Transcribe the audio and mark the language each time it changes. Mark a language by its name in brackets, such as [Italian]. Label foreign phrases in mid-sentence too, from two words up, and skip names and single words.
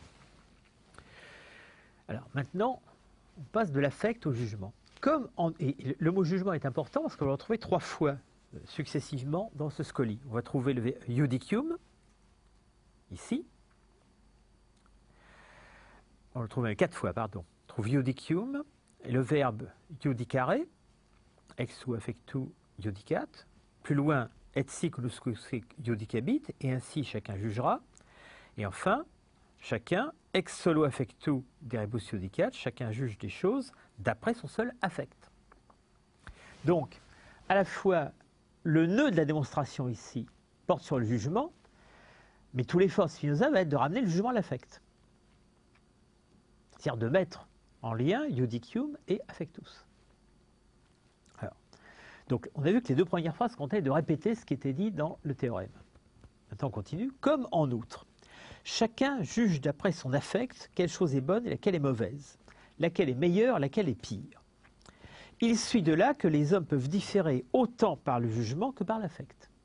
[French] Alors maintenant, on passe de l'affect au jugement. Et le mot jugement est important parce qu'on va le retrouver 3 fois successivement dans ce Scoli. On va trouver le iudicium, ici. On le trouve 4 fois, pardon. On trouve iudicium, et le verbe iudicare, [Latin] ex sua affectu iudicat. [French] Plus loin, [Latin] et sic lusque iudicabit, [French] et ainsi chacun jugera. Et enfin, chacun, [Latin] ex solo affectu de rebus iudicat, [French] chacun juge des choses d'après son seul affect. Donc, à la fois, le nœud de la démonstration ici porte sur le jugement, mais tout l'effort de Spinoza va être de ramener le jugement à l'affect. C'est-à-dire de mettre en lien [Latin] iudicium et affectus. [French] Alors, donc, on a vu que les 2 premières phrases contenaient de répéter ce qui était dit dans le théorème. Maintenant, on continue. Comme en outre, chacun juge d'après son affect quelle chose est bonne et laquelle est mauvaise, laquelle est meilleure, laquelle est pire. Il suit de là que les hommes peuvent différer autant par le jugement que par l'affect.